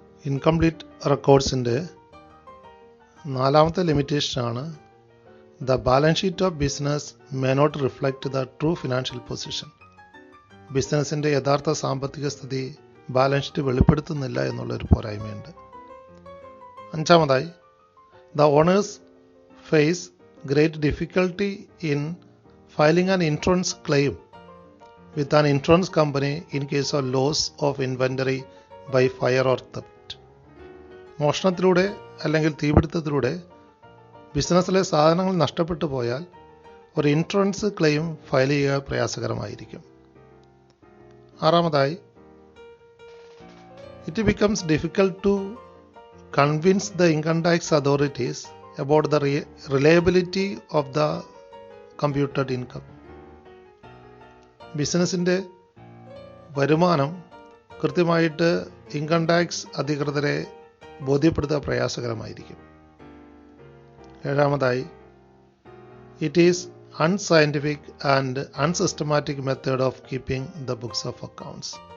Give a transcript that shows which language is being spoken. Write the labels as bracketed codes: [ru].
[ml] Incomplete റെക്കോർഡ്സിൻ്റെ നാലാമത്തെ ലിമിറ്റേഷനാണ് [en] The balance sheet of business may not reflect the true financial position. [ml] ബിസിനസിൻ്റെ യഥാർത്ഥ സാമ്പത്തിക സ്ഥിതി balance sheet വെളിപ്പെടുത്തുന്നില്ല എന്നുള്ളൊരു പോരായ്മയുണ്ട്. അഞ്ചാമതായി, [en] The owners face great difficulty in filing an insurance claim with an insurance company in case of loss of inventory by fire or theft. [ml] മോഷണത്തിലൂടെ അല്ലെങ്കിൽ തീപിടുത്തത്തിലൂടെ ബിസിനസ്സിലെ സാധനങ്ങൾ നഷ്ടപ്പെട്ടു പോയാൽ ഒരു ഇൻഷുറൻസ് ക്ലെയിം ഫയൽ ചെയ്യുക പ്രയാസകരമായിരിക്കും. ആറാമതായി, [en] it becomes difficult to convince the income tax authorities about the reliability of the computed income. [ml] ബിസിനസിൻ്റെ വരുമാനം കൃത്യമായിട്ട് income tax അധികൃതരെ ബോധ്യപ്പെടുത്തുക പ്രയാസകരമായിരിക്കും. ഏഴാമതായി, [en] It is unscientific and unsystematic method of keeping the books of accounts.